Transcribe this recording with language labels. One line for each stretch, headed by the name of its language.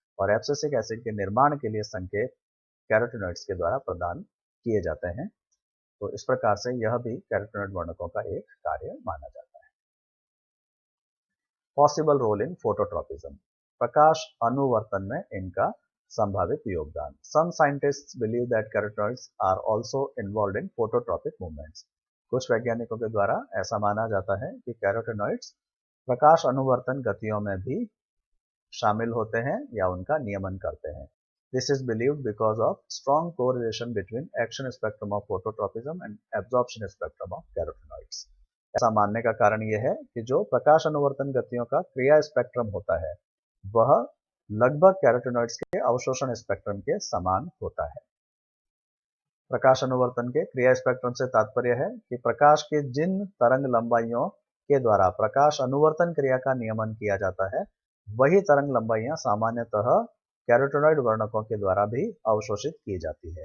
Hindi: और abscisic acid के निर्माण के लिए संकेत कैरोटेनॉइड्स के द्वारा प्रदान किए जाते हैं। तो इस प्रकार से यह भी कैरोटेनॉइड वर्णकों का एक कार्य माना जाता है।
English: Possible role in phototropism.
Hindi: प्रकाश अनुवर्तन में इनका संभावित योगदान।
English: Some scientists believe that carotenoids are also involved in phototropic movements.
Hindi: कुछ वैज्ञानिकों के द्वारा ऐसा माना जाता है कि कैरोटेनॉइड्स प्रकाश अनुवर्तन गतियों में भी शामिल होते हैं या उनका नियमन करते हैं।
English: This is believed because of strong correlation between action spectrum of phototropism and absorption spectrum of carotenoids.
Hindi: ऐसा मानने का कारण यह है कि जो प्रकाश अनुवर्तन गतियों का क्रिया स्पेक्ट्रम होता है वह लगभग कैरोटेनॉइड्स के अवशोषण स्पेक्ट्रम के समान होता है। प्रकाश अनुवर्तन के क्रिया स्पेक्ट्रम से तात्पर्य है कि प्रकाश के जिन तरंग लंबाइयों के द्वारा प्रकाश अनुवर्तन क्रिया का नियमन किया जाता है वही तरंग लंबाइयां सामान्यतः कैरोटेनॉइड वर्णकों के द्वारा भी अवशोषित की जाती है।